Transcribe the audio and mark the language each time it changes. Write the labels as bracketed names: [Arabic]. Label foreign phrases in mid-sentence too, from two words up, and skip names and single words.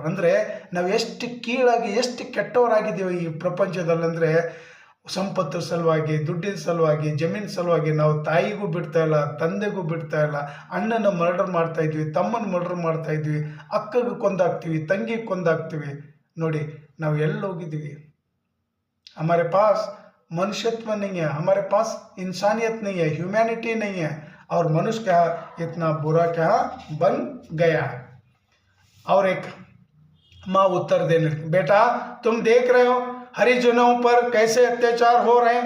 [Kannada] ಅಂದರೆ ನಾವು ಎಷ್ಟು ಕೀಳಾಗಿ, ಎಷ್ಟು ಕೆಟ್ಟವರಾಗಿದ್ದೀವಿ ಈ ಪ್ರಪಂಚದಲ್ಲಿ. ಅಂದರೆ ಸಂಪತ್ತು ಸಲುವಾಗಿ, ದುಡ್ಡಿನ ಸಲುವಾಗಿ, ಜಮೀನು ಸಲುವಾಗಿ ನಾವು ತಾಯಿಗೂ ಬಿಡ್ತಾ ಇಲ್ಲ, ತಂದೆಗೂ ಬಿಡ್ತಾ ಇಲ್ಲ. ಅಣ್ಣನ ಮರ್ಡರ್ ಮಾಡ್ತಾ ಇದ್ವಿ, ತಮ್ಮನ ಮರ್ಡರ್ ಮಾಡ್ತಾ ಇದ್ವಿ, ಅಕ್ಕಗೆ ಕೊಂದಾಗ್ತೀವಿ, ತಂಗಿಗೆ ಕೊಂದಾಗ್ತೀವಿ. ನೋಡಿ ನಾವು ಎಲ್ಲಿ ಹೋಗಿದ್ದೀವಿ. [Hindi] हमारे पास मनुष्यत्व नहीं है, हमारे पास इंसानियत नहीं है, ह्यूमैनिटी नहीं है, और मनुष्य क्या इतना बुरा क्या बन गया है। और एक माँ उत्तर देने, बेटा तुम देख रहे हो हरिजनों पर कैसे अत्याचार हो रहे हैं।